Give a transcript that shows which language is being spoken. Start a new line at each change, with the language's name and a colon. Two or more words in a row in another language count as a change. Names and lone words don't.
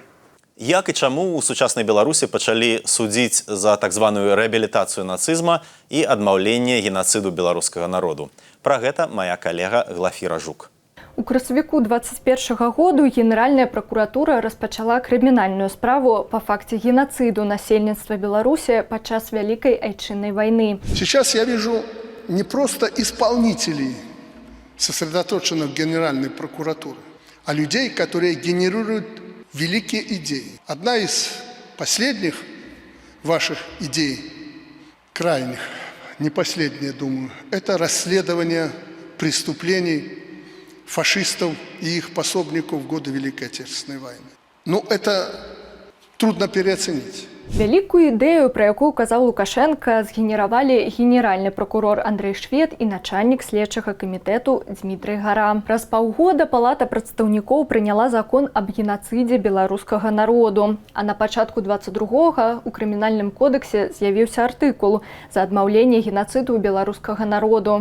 Belarusian: Як і чаму ў сучаснай Беларусі пачалі судзіць за так званую рэабілітацыю нацызма і адмаўленне генацыду беларускага народу? Пра гэта мая калега Глафіра Жук. У красавіку 2021 году Генеральная прокуратура распачала крымінальную справу
Russian: по факте
Belarusian: геноциду насельніцтва Беларуси падчас Великой Айчыннай войны.
Russian: Сейчас я вижу не просто исполнителей, сосредоточенных в Генеральной прокуратуре, а людей, которые генерируют великие идеи. Одна из последних ваших идей, крайних, не последняя, думаю, это расследование преступлений фашистов и их пособников в годы Великой Отечественной войны. Ну, это трудно переоценить.
Belarusian: Вялікую ідэю, пра якую казаў Лукашенко, згенеравалі генеральны прокурор Андрэй Швед і начальнік следчага камітэту Дмітрый Гара. Праз паўгода Палата прадстаўнікоў прыняла закон аб генацыдзе беларускага народу. А на пачатку 22-го у крымінальным кодексе з'явіўся артыкул за адмаўленне генацыду беларускага народу.